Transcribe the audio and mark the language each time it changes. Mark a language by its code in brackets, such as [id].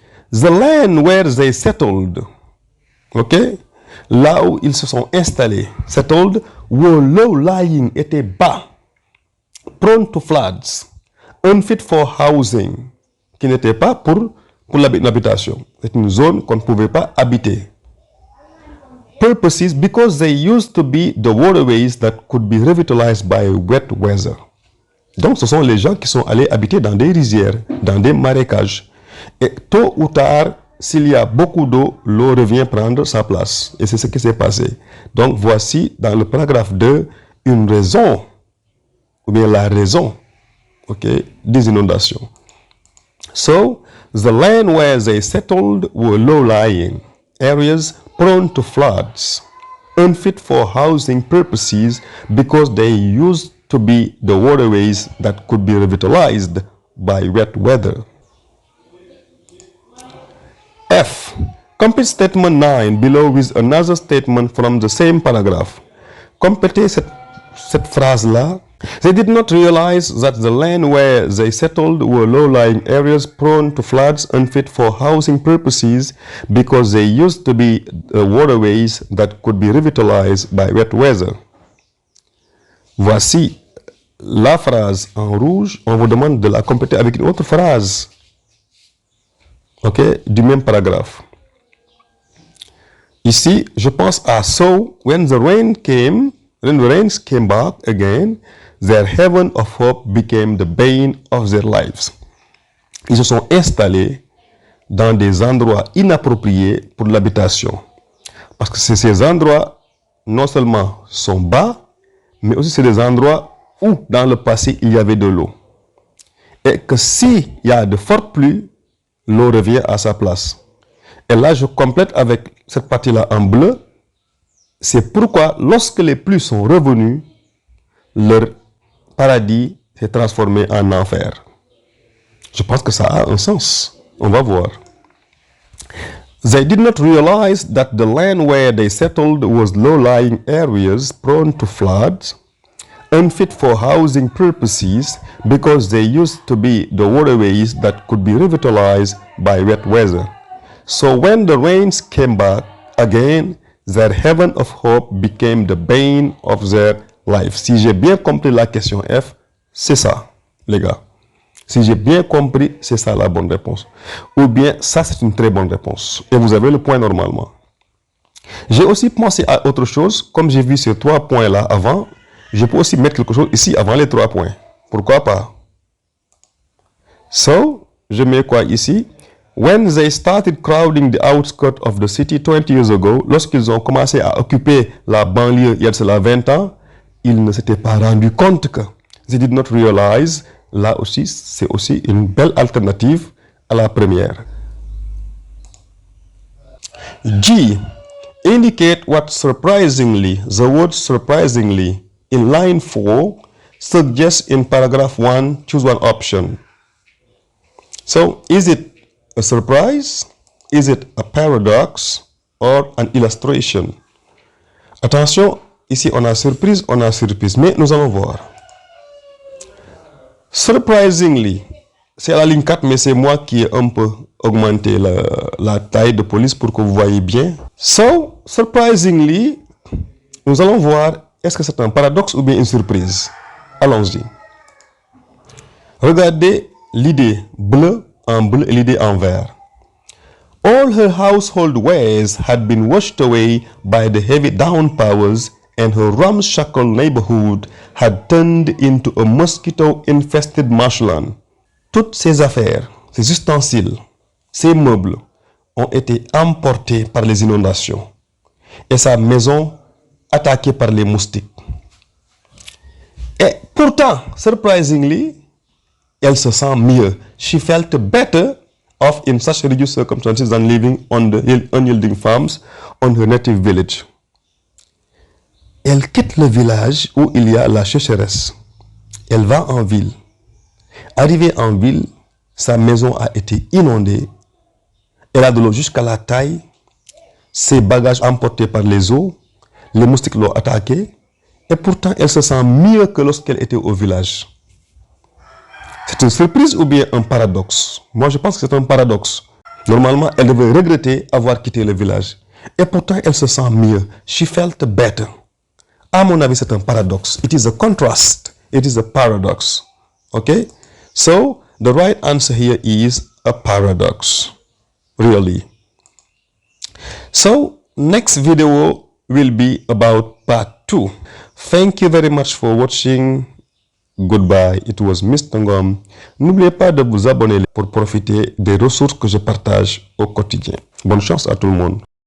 [en] The land where they settled, ok, [fr] là où ils se sont installés, [en] settled, were low-lying, [fr] étaient bas, [en] prone to floods, unfit for housing, [fr] qui n'était pas pour l'habitation. C'est une zone qu'on ne pouvait pas habiter. [en] Purposes, because they used to be the waterways that could be revitalized by wet weather. [fr] Donc, ce sont les gens qui sont allés habiter dans des rizières, dans des marécages. Et tôt ou tard, s'il y a beaucoup d'eau, l'eau revient prendre sa place. Et c'est ce qui s'est passé. Donc, voici dans le paragraphe 2, une raison, ou bien la raison, ok, des inondations. [en] So, the land where they settled were low-lying areas prone to floods, unfit for housing purposes because they used to be the waterways that could be revitalized by wet weather. F. Complete statement 9 below with another statement from the same paragraph. [fr] Complétez cette phrase-là. [en] They did not realize that the land where they settled were low-lying areas prone to floods, unfit for housing purposes, because they used to be waterways that could be revitalized by wet weather. [fr] Voici la phrase en rouge. On vous demande de la compléter avec une autre phrase, ok, du même paragraphe. Ici, je pense à [en] so when the rains came back again, their heaven of hope became the bane of their lives. [fr] Ils se sont installés dans des endroits inappropriés pour l'habitation. Parce que ces endroits, non seulement sont bas, mais aussi c'est des endroits où, dans le passé, il y avait de l'eau. Et que s'il y a de fortes pluies, l'eau revient à sa place. Et là, je complète avec cette partie-là en bleu. C'est pourquoi, lorsque les pluies sont revenues, leur paradis s'est transformé en enfer. Je pense que ça a un sens. On va voir. [en] They did not realize that the land where they settled was low-lying areas prone to floods, unfit for housing purposes because they used to be the waterways that could be revitalized by wet weather. So when the rains came back again, their heaven of hope became the bane of their life. [fr] Si j'ai bien compris la question F, c'est ça, les gars. Si j'ai bien compris, c'est ça la bonne réponse. Ou bien, ça c'est une très bonne réponse. Et vous avez le point normalement. J'ai aussi pensé à autre chose. Comme j'ai vu ces 3 points-là avant, je peux aussi mettre quelque chose ici avant les 3 points. Pourquoi pas? So, je mets quoi ici? [en] When they started crowding the outskirts of the city 20 years ago, [fr] lorsqu'ils ont commencé à occuper la banlieue il y a de cela 20 ans, ils ne s'étaient pas rendu compte que [en] they did not realize. [fr] Là aussi, c'est aussi une belle alternative à la première. [en] G. Indicate what surprisingly, the word surprisingly, in line 4, suggests in paragraph 1, choose one option. So, is it a surprise? Is it a paradox? Or an illustration? [fr] Attention, ici on a surprise, mais nous allons voir. Surprisingly, c'est la ligne 4, mais c'est moi qui ai un peu augmenté la taille de police pour que vous voyez bien. So, surprisingly, nous allons voir, est-ce que c'est un paradoxe ou bien une surprise? Allons-y. Regardez l'idée bleue en bleu et l'idée en vert. [en] All her household wares had been washed away by the heavy downpours and her ramshackle neighborhood had turned into a mosquito-infested marshland. [fr] Toutes ses affaires, ses ustensiles, ses meubles ont été emportés par les inondations et sa maison attaquée par les moustiques. Et pourtant, surprisingly, elle se sent mieux. [en] She felt better off in such reduced circumstances than living on the unyielding farms on her native village. [fr] Elle quitte le village où il y a la sécheresse. Elle va en ville. Arrivée en ville, sa maison a été inondée. Elle a de l'eau jusqu'à la taille. Ses bagages emportés par les eaux. Les moustiques l'ont attaquée. Et pourtant, elle se sent mieux que lorsqu'elle était au village. C'est une surprise ou bien un paradoxe? Moi, je pense que c'est un paradoxe. Normalement, elle devait regretter avoir quitté le village. Et pourtant, elle se sent mieux. [en] She felt better. [fr] À mon avis, c'est un paradoxe. [en] It is a contrast. It is a paradox. Okay? So, the right answer here is a paradox. Really. So, next video will be about part 2. Thank you very much for watching. Goodbye. It was Mr. Ngom. [fr] N'oubliez pas de vous abonner pour profiter des ressources que je partage au quotidien. Bonne chance à tout le monde.